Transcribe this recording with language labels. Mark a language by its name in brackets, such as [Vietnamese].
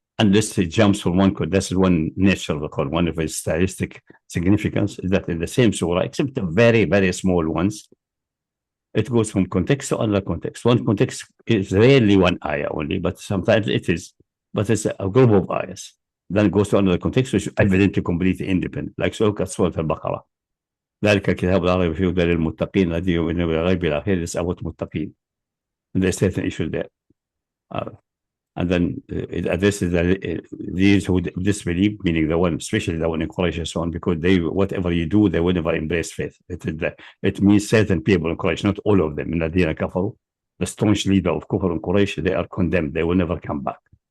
[English] Unless it jumps from one code. That's one nature of the Quran. One of its stylistic significance is that in the same surah, except the very, very small ones, it goes from context to another context. One context is rarely one ayah only, but sometimes it is. But it's a group of ayahs. Then it goes to another context, which is evidently completely independent. Like Surah Al-Baqarah. [Arabic] ذلك الكتاب لا ريب فيه هدى للمتقين الذين يؤمنون بالغيب إلى آخره. [English] It's about muttaqin. And there's certain issues there. And then it addresses these who disbelieve, meaning the one, especially the one in Quraysh and so on, because they, whatever you do, they will never embrace faith. It means certain people in Quraysh, not all of them. In Adina Kafaru, the staunch leader of Kufr in Quraysh, they are condemned. They will never come back.